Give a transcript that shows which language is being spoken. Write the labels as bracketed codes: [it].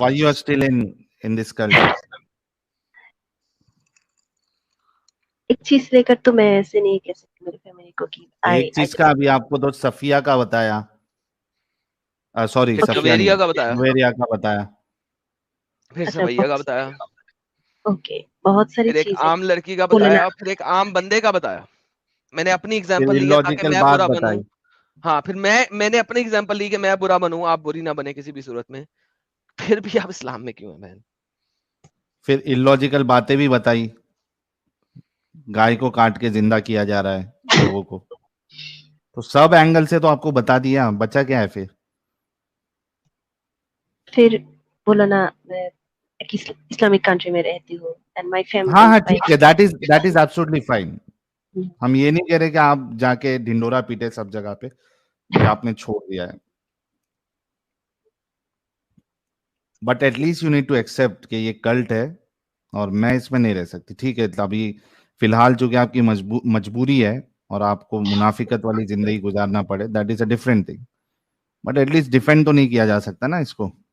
[en] why you are still in this culture? [ur] ایک چیز لے کر تو میں ایسے نہیں کہہ سکتی میری فیملی کو کہ ایک چیز کا ابھی آپ کو تو صفیہ کا بتایا, سوری جویریہ کا بتایا, جویریہ کا بتایا, پھر سویہ کا بتایا, اوکے بہت ساری پھر ایک چیزیں عام لڑکی کا بتایا, پھر ایک عام بندے کا بتایا. میں نے اپنی ایگزامپل لی ہے تاکہ میں برا بنوں. ہاں پھر میں نے اپنی ایگزامپل لی کہ میں برا بنوں, آپ بری نہ بنے کسی بھی صورت میں. پھر بھی آپ اسلام میں کیوں ہیں بہن؟ پھر illogical باتیں بھی بتائی, گائے کو کاٹ کے زندہ کیا جا رہا ہے لوگوں کو, تو سب اینگل سے تو آپ کو بتا دیا, بچا کیا ہے پھر بولا نا میں اسلامک کنٹری میں رہتی ہوں [en] and my family. [ur] ہاں ٹھیک ہے, [en] that is absolutely fine. [ur] ہم یہ نہیں کہہ رہے کہ آپ جا کے ڈھنڈورا پیٹے سب جگہ پہ, کہ آپ نے چھوڑ دیا ہے, [en] but at least you need to accept [ur] کہ یہ کلٹ ہے اور میں اس میں نہیں رہ سکتی. ٹھیک ہے ابھی فی الحال چونکہ آپ کی مجبوری ہے اور آپ کو منافقت والی زندگی گزارنا پڑے, [en] that is a different thing, but at least defend [ur] تو نہیں کیا جا سکتا نا اس کو.